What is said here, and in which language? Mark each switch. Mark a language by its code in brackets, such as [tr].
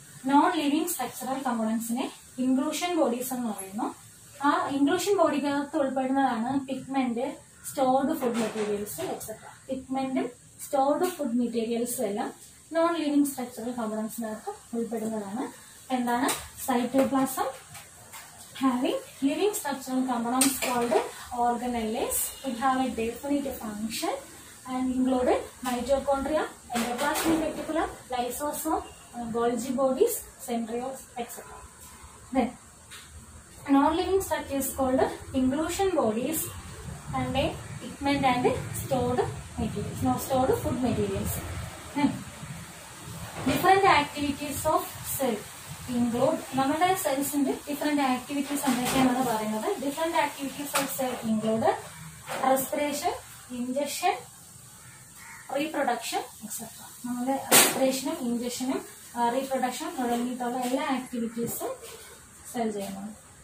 [ml] Non living structural കമ്പോണൻസിനെ inclusion bodies എന്ന് പറയുന്നു. ആ ഇൻക്ലൂഷൻ ബോഡിക്കകത്ത് ഉൾപ്പെടുന്നതാണ് pigment, stored food materials etcetera. പിഗ്മെന്റും stored food മെറ്റീരിയൽസും എല്ലാം നോൺ ലിവിംഗ് സ്ട്രക്ചറൽ കമ്പോണൻസിനകത്ത് ഉൾപ്പെടുന്നതാണ്. [en] എന്താണ് cytoplasm having living structural components called organelles. It have a definite function and included mitochondria, endoplasmic reticulum, lysosome, Golgi bodies, centrioles, etc. Then non-living structures called inclusion bodies and a pigment and stored materials, no stored food materials. Different activities of cell include [ml] നമ്മുടെ സെൽസിന്റെ different activities എന്തൊക്കെയാണെന്ന് പറയുന്നത്. [en] Different activities of cell include respiration, injection, reproduction etcetera. [ml] നമ്മുടെ റെസ്പിറേഷനും ഇൻജക്ഷനും റീപ്രൊഡക്ഷനും തുടങ്ങിയിട്ടുള്ള എല്ലാ ആക്ടിവിറ്റീസും cell ചെയ്യുന്നുണ്ട്.